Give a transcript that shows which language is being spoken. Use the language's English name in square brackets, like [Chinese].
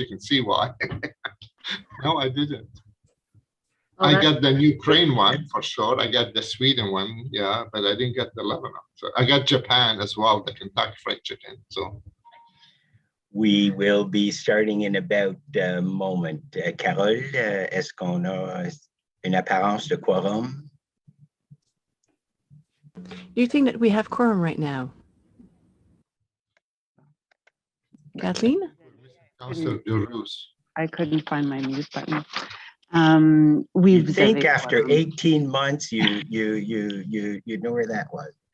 [English] You can see why. No, I didn't. Oh, I that- got the Ukraine one for sure. I got the Sweden one, yeah, but I didn't get the Lebanon. So I got Japan as well, the Kentucky Fried Chicken. So We will be starting in about a moment. [French] Carole, est-ce qu'on a une apparence de quorum? [English] Do you think that we have quorum right now? Kathleen? Councillor Duroux. I couldn't find my mute button. You We've think after 18 months, you know where that was?